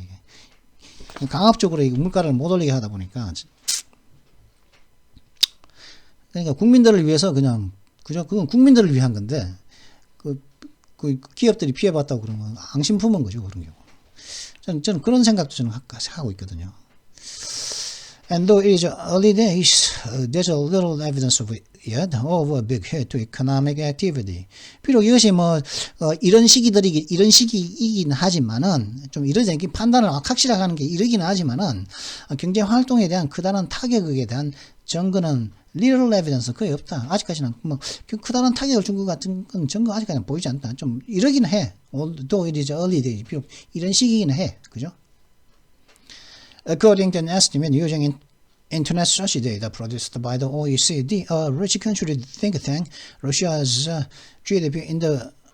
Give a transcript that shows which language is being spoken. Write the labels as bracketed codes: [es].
[ko] 이게 강압적으로 물가를 못 올리게 하다 보니까 그러니까 국민들을 위해서 그냥 그죠? 그건 국민들을 위한 건데 그 기업들이 피해봤다고 그러면 앙심 품은 거죠. 그런 경우. 저는 그런 생각도 저는 하고 있거든요. [en] And though it is early days, there's a little evidence of it of a big hit to economic activity. [ko] 비록 이것이 이런 시기이긴 하지만은 좀 이런 판단을 확실하게 하는 게 이러긴 하지만은 경제 활동에 대한 크다란 타격에 대한 증거는 [en] little evidence [ko] 거의 없다. 아직까지는 크다란 타격을 준 것 같은 건 증거 아직까지는 보이지 않다. 좀 이러긴 해. [en] Though it is early days, [ko] 비록 이런 시기이긴 해. 그죠? [en] According to an estimate using Internet search data produced by the OECD, a rich country think tank, Russia's GDP in the